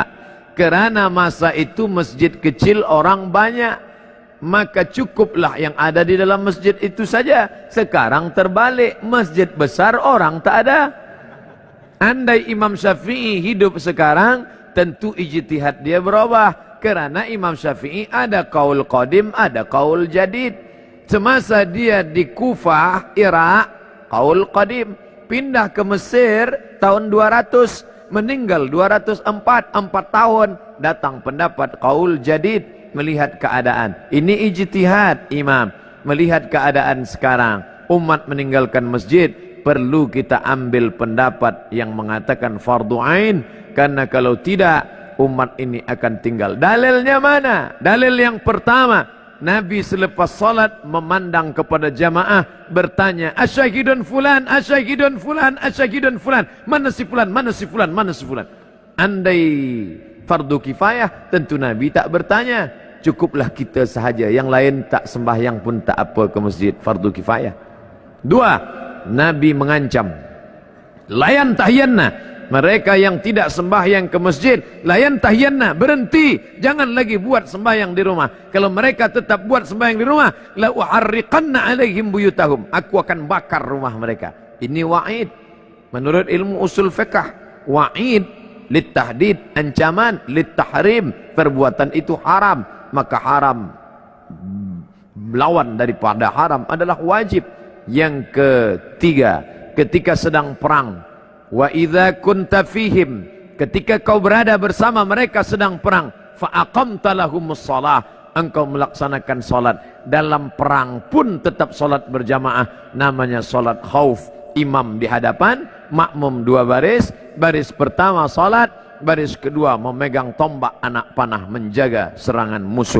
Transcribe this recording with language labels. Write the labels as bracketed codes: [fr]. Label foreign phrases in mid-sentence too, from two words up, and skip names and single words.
[ms] Kerana masa itu masjid kecil orang banyak, maka cukuplah yang ada di dalam masjid itu saja. Sekarang terbalik, masjid besar orang tak ada. Andai Imam Syafi'i hidup sekarang, tentu ijtihad dia berubah. Kerana Imam Syafi'i ada qaul qadim, ada qaul jadid. Semasa dia di Kufah, Irak, qaul qadim. Pindah ke Mesir tahun 200, meninggal 204, 4 tahun. Datang pendapat qaul jadid. Melihat keadaan, ini ijtihad imam. Melihat keadaan sekarang, umat meninggalkan masjid, perlu kita ambil pendapat yang mengatakan fardu ain. Karena kalau tidak, umat ini akan tinggal. Dalilnya mana? Dalil yang pertama, Nabi selepas salat memandang kepada jamaah, bertanya, [ar] أشاهد فلان أشاهد فلان أشاهد فلان, [ms] mana si fulan, mana si fulan, mana si fulan. Andai fardu kifayah, tentu Nabi tak bertanya. Cukuplah kita sahaja, yang lain tak sembahyang pun tak apa ke masjid, fardu kifayah. 2, Nabi mengancam, [ar] لينتهين, [ms] mereka yang tidak sembahyang ke masjid, [ar] لينتهين, [ms] berhenti, jangan lagi buat sembahyang di rumah. Kalau mereka tetap buat sembahyang di rumah, [ar] لأحرقن عليهم بيوتهم, [ms] aku akan bakar rumah mereka. Ini wa'id menurut ilmu usul fiqh. [ar] وعيد لتهديد, [ms] ancaman, litahrim, perbuatan itu haram, maka haram lawan daripada haram adalah wajib. Yang ketiga, ketika sedang perang, [ar] وإذا كنت فيهم, [ms] ketika kau berada bersama mereka sedang perang, [ar] فأقمت لهم الصلاة, [ms] engkau melaksanakan salat. Dalam perang pun tetap salat berjamaah, namanya salat khauf. Imam di hadapan, makmum dua baris, baris pertama salat, baris kedua memegang tombak anak panah menjaga serangan musuh.